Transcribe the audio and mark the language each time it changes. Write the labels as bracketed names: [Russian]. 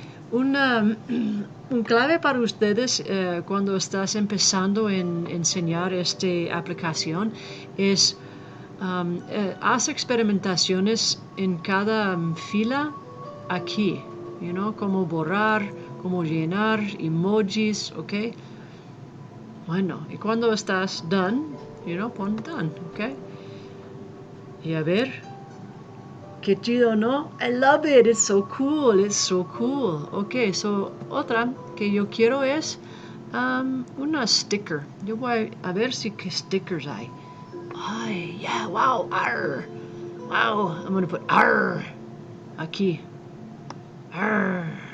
[Spanish] Un clave para ustedes cuando estás empezando en enseñar esta aplicación es haz experimentaciones en cada fila aquí, como borrar, como llenar, emojis, ¿ok? Bueno, y cuando estás done, pon done, ¿ok? Y a ver, qué chido, ¿no? [English] I love it, it's so cool, it's so cool. Ok, so [Spanish] otra que yo quiero es una sticker. Yo voy a ver si qué stickers hay. Ay, yeah, wow, arr. [English] Wow, I'm gonna put arr [Spanish] aquí. [English] Arr.